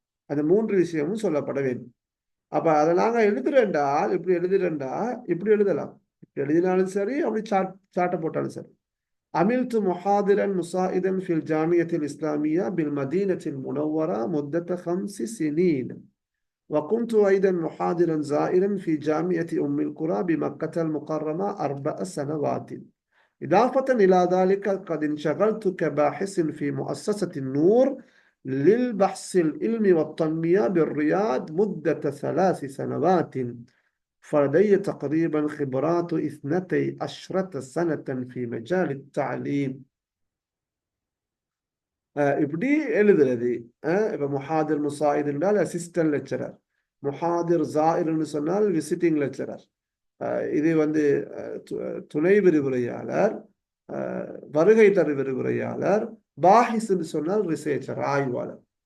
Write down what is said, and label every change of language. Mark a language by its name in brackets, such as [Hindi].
[Tamil] அந்த 3 விஷயமும் சொல்லப்பட வேண்டும். அப்ப அதை நாங்க எழுதுறேன்டால் இப்படி எழுதுறேன்டா, இப்படி எழுதலாம். இப்படி எழுதினாலும் சரி, அப்படி சாட்டை போட்டாலும் சரி. [Arabic] அமில்து முஹாதிரன் முசாயிதன் ஃபில் ஜாமியத்தில் இஸ்லாமியா பில் மதீனத்தில் முனவ்வரா முத்தத்த 5 سنين. وكنت أيضا محاضرا زائرا في جامعة أم القرى بمكة المكرمة 4 سنوات. إضافة إلى ذلك قد انشغلت كباحث في مؤسسة النور للبحث العلمي والتنمية بالرياض مدة 3 سنوات. فلدي تقريبا خبرات 12 سنة في مجال التعليم. [Tamil] இப்படி எழுதுறது. இப்போ முஹாதிர் முசாயித் என்றால் அசிஸ்டன்ட் லெக்சரர், முஹாதிர் ஜாயிர்னு சொன்னால் விசிட்டிங் லெக்சரர், இது துணை விரிவுரையாளர், வருகை தரு விரிவுரையாளர், பாஹிஸ்ன்னு சொன்னால் ரிசர்ச்சர், ஆய்வாளர்.